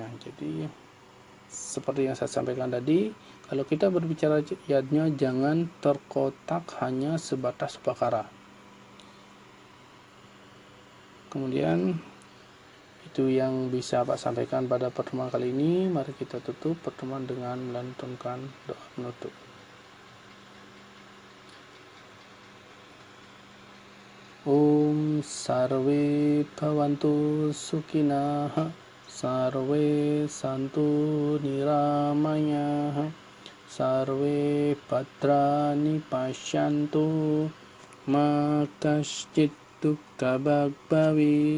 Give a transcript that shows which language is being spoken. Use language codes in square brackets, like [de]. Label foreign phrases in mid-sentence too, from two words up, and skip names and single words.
[id] Jadi seperti yang saya sampaikan tadi, kalau kita berbicara yadnya jangan terkotak hanya sebatas upakara. Kemudian itu yang bisa Pak sampaikan pada pertemuan kali ini. Mari kita tutup pertemuan dengan melantunkan doa penutup. [sa] ॐ सर्वे भवन्तु सुखिनः सर्वे सन्तु निरामयाः सर्वे भद्राणि पश्यन्तु मा कश्चित् दुःख भवेत्.